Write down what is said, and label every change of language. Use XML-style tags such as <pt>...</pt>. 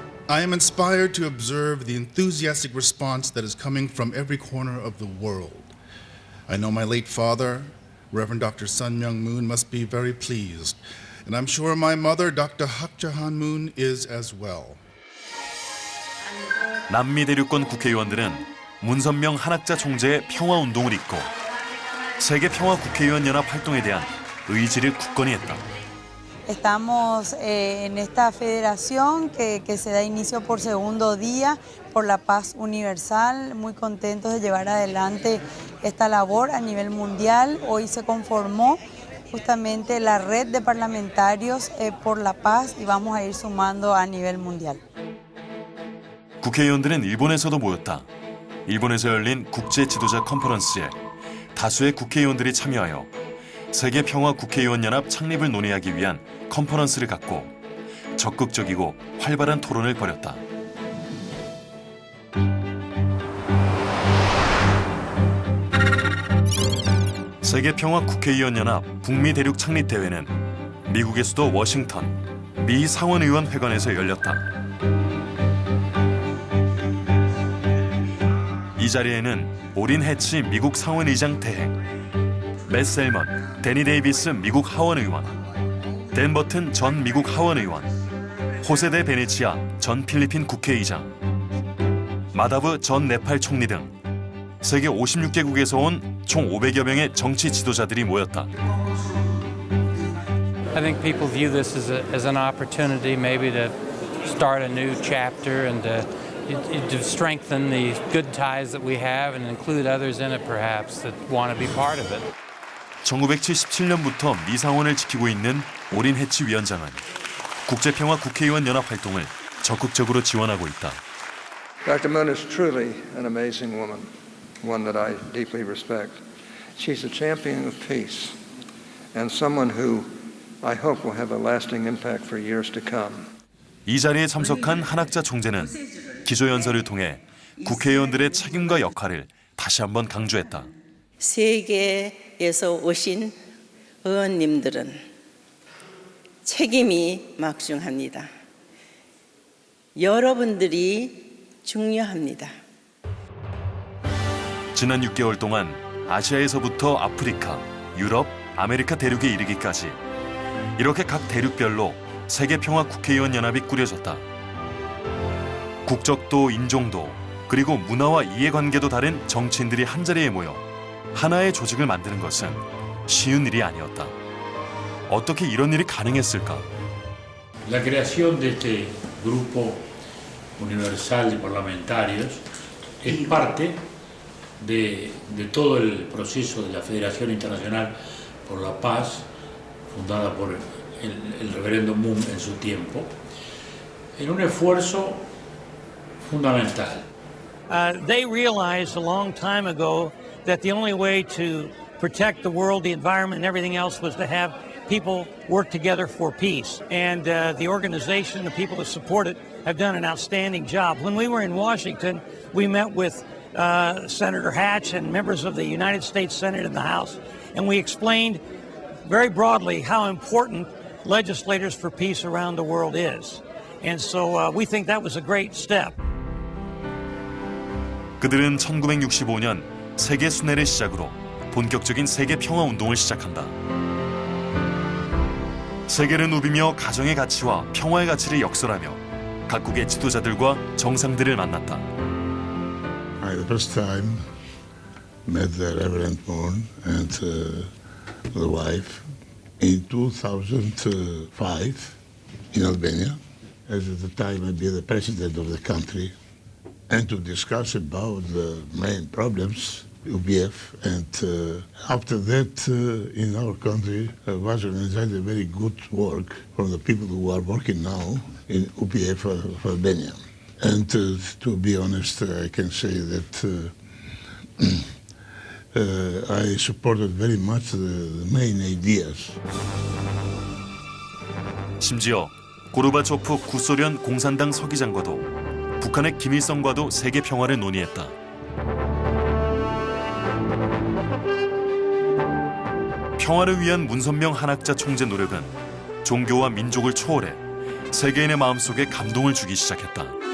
<en>I am inspired to observe the enthusiastic response that is coming from every corner of the world. I know my late father, Reverend Dr. Sun Myung Moon, must be very pleased, and I'm sure my mother, Dr. Hak Jahan Moon, is as well.</en> <ko>남미 대륙권 국회의원들은 문선명 한학자 총재의 평화운동을 잇고 세계평화 국회의원 연합 활동에 대한 의지를 굳건히 했다.</ko> <es>Estamos en esta federación que se da inicio por segundo día por la paz universal, muy contentos de llevar adelante esta labor a nivel mundial. Hoy se conformó justamente la red de parlamentarios por la paz y vamos a ir sumando a nivel mundial.</es> <ko>국회의원들은 일본에서도 모였다. 일본에서 열린 국제 지도자 컨퍼런스에 다수의 국회의원들이 참여하여 세계 평화 국회의원 연합 창립을 논의하기 위한 컨퍼런스를 갖고 적극적이고 활발한 토론을 벌였다. 세계 평화 국회의원 연합 북미 대륙 창립 대회는 미국의 수도 워싱턴 미 상원의원 회관에서 열렸다. 이 자리에는 오린 해치 미국 상원의장 대행, 맷 셀먼, 데니 데이비스 미국 하원의원, 댄 버튼 전 미국 하원의원, 호세 데 베네치아 전 필리핀 국회의장, 마다브 전 네팔 총리 등 세계 56개국에서 온 총 500여 명의 정치 지도자들이 모였다.</ko> <en>I think people view this as an opportunity maybe to start a new chapter and to strengthen the good ties that we have and include others in it perhaps that want to be part of it.</en> <ko>1977년부터 미상원을 지키고 있는 오린 해치 위원장은 국제평화 국회의원 연합 활동을 적극적으로 지원하고 있다.</ko> <en>Dr. Moon is truly an amazing woman, one that I deeply respect. She's a champion of peace and someone who I hope will have a lasting impact for years to come.</en> <ko>이 자리에 참석한 한학자 총재는 기조연설을 통해 국회의원들의 책임과 역할을 다시 한번 강조했다. 세계에서 오신 의원님들은 책임이 막중합니다. 여러분들이 중요합니다. 지난 6개월 동안 아시아에서부터 아프리카, 유럽, 아메리카 대륙에 이르기까지 이렇게 각 대륙별로 세계평화국회의원연합이 꾸려졌다. 국적도 인종도 그리고 문화와 이해관계도 다른 정치인들이 한자리에 모여 하나의 조직을 만드는 것은 쉬운 일이 아니었다. 어떻게 이런 일이 가능했을까?</ko> <es>La creación de este grupo universal de parlamentarios es parte de todo el proceso de la Federación Internacional por la Paz, fundada por el reverendo Moon en su tiempo, en un esfuerzo fundamental.</es> <en>They realized a long time ago that the only way to protect the world, the environment, and everything else was to have people work together for peace. And the organization, the people that support it, have done an outstanding job. When we were in Washington, we met with Senator Hatch and members of the United States Senate and the House, and we explained very broadly how important legislators for peace around the world is. And so we think that was a great step.</en> <ko>그들은 1965년 세계 순회를 시작으로 본격적인 세계 평화 운동을 시작한다. 세계를 누비며 가정의 가치와 평화의 가치를 역설하며 각국의 지도자들과 정상들을 만났다.</ko> <en>I the first time met the Reverend Moon and the wife in 2005 in Albania, as at the time I'd be the president of the country, and to discuss about the main problems, UPF, and after that in our country was organized a very good work from the people who are working now in UPF of Albania. And to be honest, I can say that I supported very much the main ideas.</en> <ko>심지어 고르바초프 구소련 공산당 서기장과도 북한의 김일성과도 세계 평화를 논의했다. 평화를 위한 문선명 한학자 총재 노력은 종교와 민족을 초월해 세계인의 마음속에 감동을 주기 시작했다.</ko>